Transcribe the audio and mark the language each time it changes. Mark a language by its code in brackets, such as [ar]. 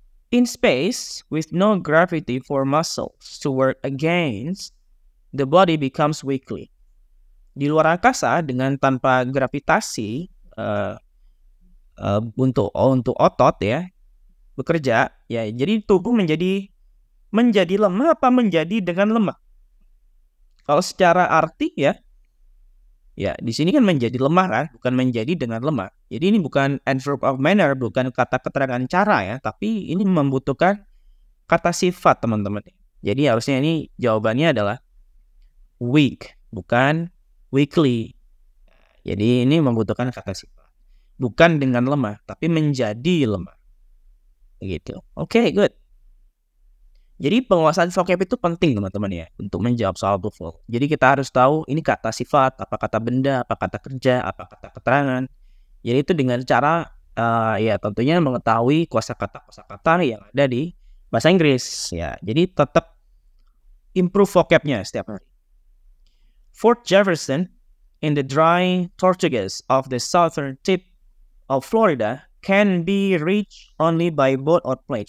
[en] In space, with no gravity for muscles to work against, the body becomes weakly. [id] Di luar angkasa dengan tanpa gravitasi untuk otot ya bekerja ya, jadi tubuh menjadi lemah apa menjadi dengan lemah? Kalau secara arti ya di sini kan menjadi lemah kan, bukan menjadi dengan lemah. Jadi ini bukan adverb of manner, bukan kata keterangan cara ya, tapi ini membutuhkan kata sifat, teman-teman. Jadi harusnya ini jawabannya adalah weak, bukan weakly. Jadi ini membutuhkan kata sifat. Bukan dengan lemah, tapi menjadi lemah. Begitu. Oke, good. Jadi penguasaan vocab itu penting, teman-teman ya, untuk menjawab soal TOEFL. Jadi kita harus tahu ini kata sifat, apa kata benda, apa kata kerja, apa kata keterangan. Jadi itu dengan cara ya tentunya mengetahui kosakata yang ada di bahasa Inggris ya. Jadi tetap improve vocabnya setiap hari. [en] Fort Jefferson in the drying Tortugas of the southern tip of Florida can be reached only by boat or plane.